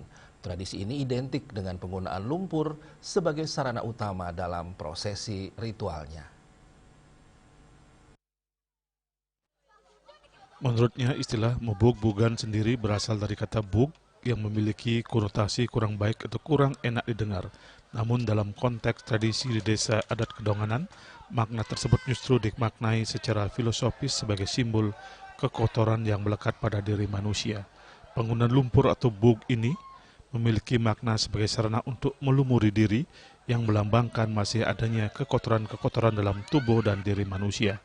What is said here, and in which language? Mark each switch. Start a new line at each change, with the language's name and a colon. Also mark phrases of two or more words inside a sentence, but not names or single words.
Indonesian: Tradisi ini identik dengan penggunaan lumpur sebagai sarana utama dalam prosesi ritualnya. Menurutnya istilah mebuk-bugan sendiri berasal dari kata bug yang memiliki konotasi kurang baik atau kurang enak didengar. Namun dalam konteks tradisi di desa adat Kedonganan, makna tersebut justru dimaknai secara filosofis sebagai simbol kekotoran yang melekat pada diri manusia. Penggunaan lumpur atau bug ini memiliki makna sebagai sarana untuk melumuri diri yang melambangkan masih adanya kekotoran-kekotoran dalam tubuh dan diri manusia.